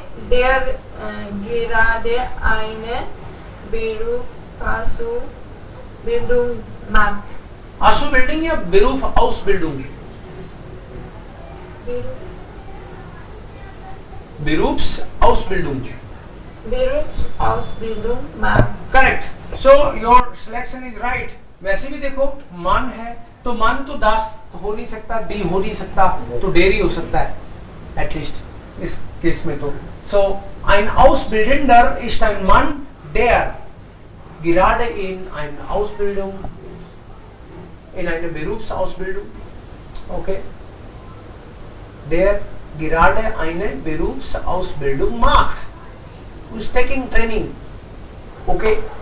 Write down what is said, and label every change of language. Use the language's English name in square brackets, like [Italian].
[German] Der gerade eine Berufsausbildung macht. Ausbildung या Berufsausbildung? Berufsausbildung. Berufsausbildung macht. [English] Correct. So your selection is right. [Hindi] वैसे भी देखो मान है तो मान तो दास हो नहीं सकता, दी हो नहीं सकता, तो डेरी हो सकता है एटलीस्ट इस केस में तो. [German] So ein Ausbildender ist ein Mann, der gerade in einer Ausbildung, in einer Berufsausbildung, okay, der gerade eine Berufsausbildung macht, [English] who's taking training, [German] okay.